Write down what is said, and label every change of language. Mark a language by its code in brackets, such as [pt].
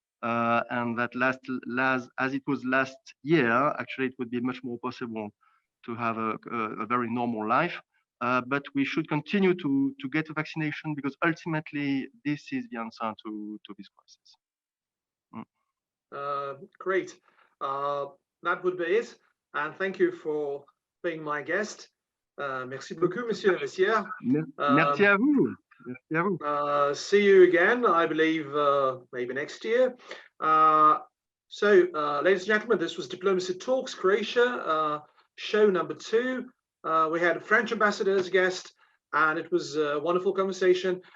[en] And that as it was last year, actually, it would be much more possible to have a very normal life. But we should continue to get a vaccination because ultimately this is the answer to this crisis. Great. That would be it. And thank you for being my guest. [fr] Merci beaucoup, Monsieur Veyssière. Merci à vous. Merci à vous. [en] See you again, I believe, maybe next year. So, ladies and gentlemen, this was Diplomacy Talks Croatia, show number 2. We had a French ambassador as a guest, and it was a wonderful conversation.